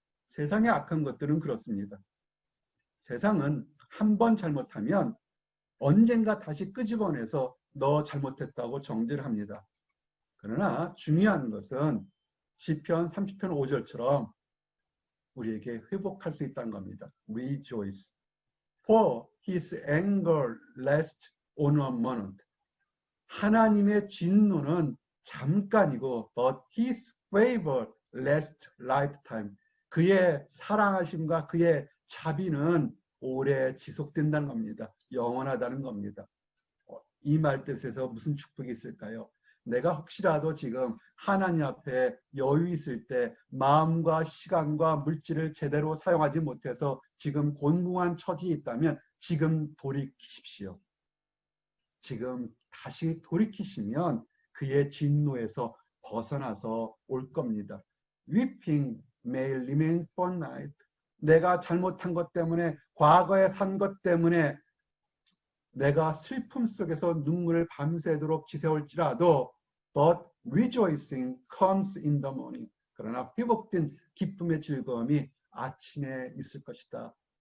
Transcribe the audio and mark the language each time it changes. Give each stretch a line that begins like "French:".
Korean: 세상의 악한 것들은 그렇습니다. 세상은 한 번 잘못하면 언젠가 다시 끄집어내서 너 잘못했다고 정죄를 합니다. 그러나 중요한 것은 시편 30편 5절처럼 우리에게 회복할 수 있다는 겁니다.
English: Rejoice. For his anger lasts on a moment.
Korean: 하나님의 진노는 잠깐이고
English: but his favor lasts lifetime.
Korean: 그의 사랑하심과 그의 자비는 오래 지속된다는 겁니다. 영원하다는 겁니다. 이 말뜻에서 무슨 축복이 있을까요? 내가 혹시라도 지금 하나님 앞에 여유 있을 때 마음과 시간과 물질을 제대로 사용하지 못해서 지금 곤궁한 처지에 있다면 지금 돌이키십시오. 지금 다시 돌이키시면 그의 진노에서 벗어나서 올 겁니다.
English: Weeping may remain for night.
Korean: 내가 잘못한 것 때문에, 과거에 산 것 때문에 내가 슬픔 속에서 눈물을 밤새도록 지새울지라도
English: but rejoicing comes in the morning.
Korean: 그러나 회복된 기쁨의 즐거움이 아침에 있을 것이다.